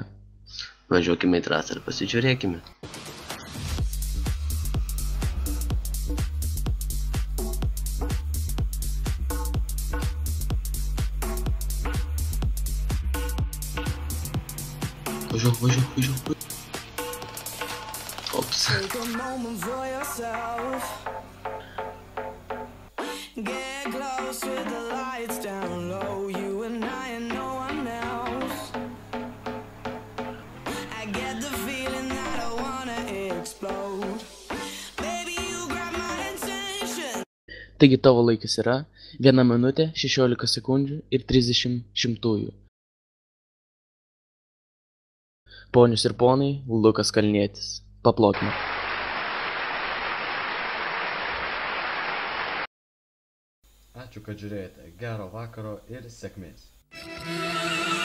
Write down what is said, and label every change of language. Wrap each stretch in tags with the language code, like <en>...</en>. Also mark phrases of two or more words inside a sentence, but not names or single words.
<lt>Važiuokime į trasą ir pasižiūrėkime. Važiuok. Ops.</lt> <en>Take a moment for yourself. Get close with the lights down low. You and no one else. explode. Baby, you grab my attention.</en> <lt>Taigi tavo laikas yra 1 minutė 16 sekundžių ir 30 šimtųjų. Ponius ir ponai, Lukas Kalnietis. Paplokime. Ačiū, kad žiūrėjote. Gero vakaro ir sėkmės.</lt>